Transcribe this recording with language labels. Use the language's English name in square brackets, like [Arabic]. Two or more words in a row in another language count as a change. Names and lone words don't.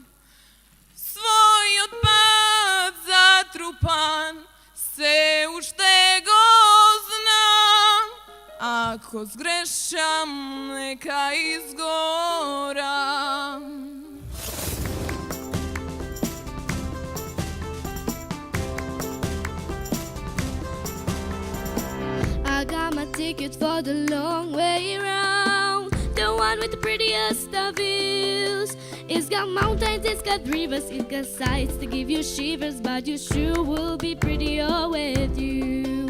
[Macedonian] Својот пат затрупан, се уште го знам. Ако сгрешам, нека изгорам. [English] Agama ticket for the long way round. The one with the prettiest of views. It's got mountains, it's got rivers, it's got sights to give you shivers, but you sure will be prettier with you.